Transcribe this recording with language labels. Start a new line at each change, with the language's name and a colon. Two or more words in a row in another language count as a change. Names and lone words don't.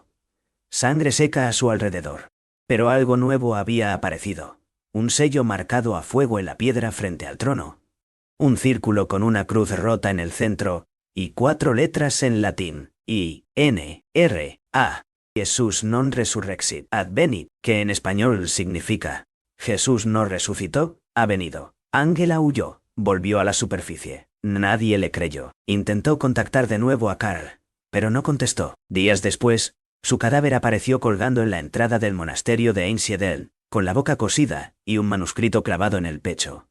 Spanish: Sangre seca a su alrededor. Pero algo nuevo había aparecido. Un sello marcado a fuego en la piedra frente al trono. Un círculo con una cruz rota en el centro, y 4 letras en latín.
Latin: I-N-R-A. Jesús non resurrexit advenit,
Spanish: que en español significa Jesús no resucitó, ha venido. Ángela huyó, volvió a la superficie. Nadie le creyó. Intentó contactar de nuevo a Karl, pero no contestó. Días después, su cadáver apareció colgando en la entrada del monasterio de Einsiedel, con la boca cosida y un manuscrito clavado en el pecho.